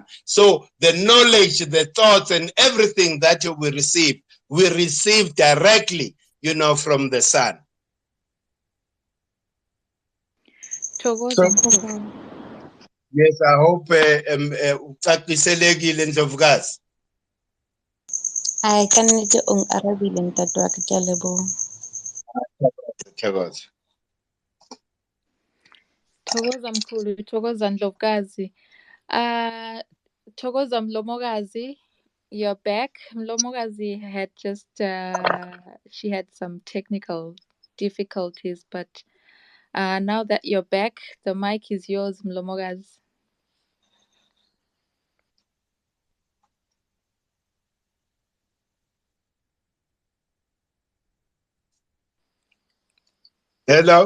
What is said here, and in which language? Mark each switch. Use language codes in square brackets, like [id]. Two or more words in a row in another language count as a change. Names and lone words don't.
[en] So the knowledge, the thoughts, and everything that we receive directly, from the sun. So, yes, I hope ucaciselekile Ndlovukazi. [st] I kannete o arabile ntate wa ka, ke a leboha. [zu] Thokoza. Thokoza mkhulu, thokoza Ndlovukazi. Thokoza Mlomokazi, [en] you're back. Mlomokazi had just she had some technical difficulties, but now that you're back, the mic is yours, Mlomokazi. Hello.